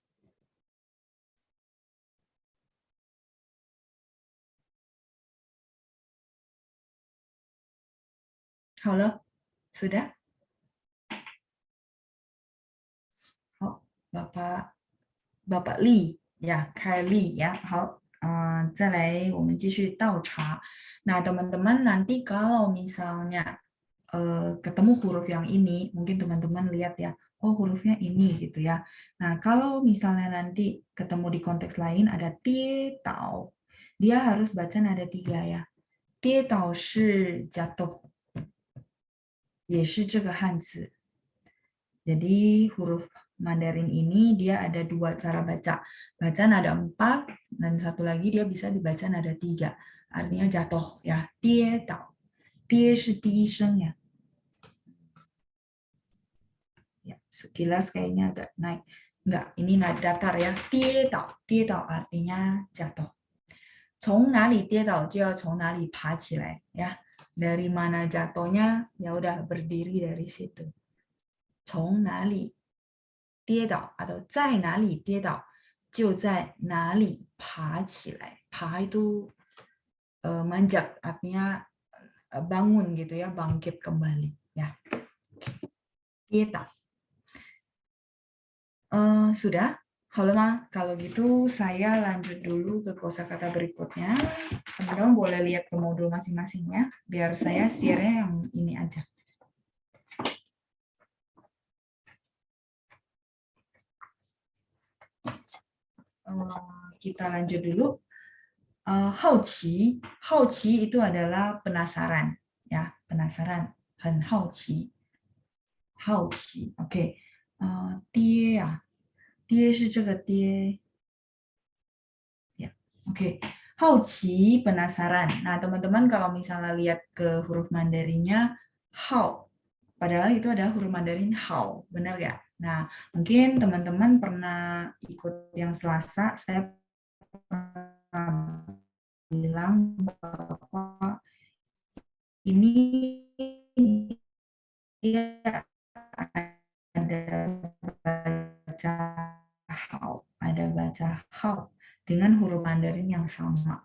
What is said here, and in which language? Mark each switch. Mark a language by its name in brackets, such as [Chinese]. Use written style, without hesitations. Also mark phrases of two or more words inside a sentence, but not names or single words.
[Indonesian] Halo, sudah? Bapak Li, ya, Kai Li, ya. [Chinese] 好，再来我们继续倒茶. [Indonesian] Nah, teman-teman nanti kalau misalnya ketemu huruf yang ini, mungkin teman-teman lihat ya, hurufnya ini gitu ya. Nah, kalau misalnya nanti ketemu di konteks lain ada [Chinese] 跌倒, [Indonesian] dia harus baca nada 3 ya. [Chinese] 跌倒是 jatuh, 也是这个汉字. [Indonesian] Jadi huruf Mandarin ini dia ada 2 cara baca. Baca nada 4 dan satu lagi dia bisa dibaca nada 3. Artinya jatuh ya. [Chinese] 跌倒。跌是第一声 ya. [Indonesian] Ya, sekilas kayaknya agak naik. Enggak, ini nada datar ya. [Chinese] 跌倒。跌倒 [Indonesian] artinya jatuh. [Chinese] 从哪里跌倒就要从哪里爬起来 ya. [Indonesian] Dari mana jatuhnya ya udah berdiri dari situ. [Chinese] 从哪里跌倒 atau 在哪里跌倒就在哪里爬起来. [Indonesian] Pa itu manjat, artinya bangun gitu ya, bangkit kembali ya. [Chinese] 跌倒. [Indonesian] Sudah? Halo Ma, kalau gitu saya lanjut dulu ke kosakata berikutnya. Teman-teman boleh lihat ke modul masing-masingnya, biar saya share-nya yang ini aja. Kita lanjut dulu. 好奇 itu adalah penasaran ya, penasaran, [Chinese] 很好奇. 好奇, oke. 爹呀，爹是这个爹 ya, oke. [Indonesian] 好奇 penasaran. Nah, teman-teman kalau misalnya lihat ke huruf Mandarinnya hao, padahal itu ada huruf Mandarin hao, benar ya? Nah, mungkin teman-teman pernah ikut yang Selasa, saya pernah bilang bahwa ini dia ada baca hao dengan huruf Mandarin yang sama.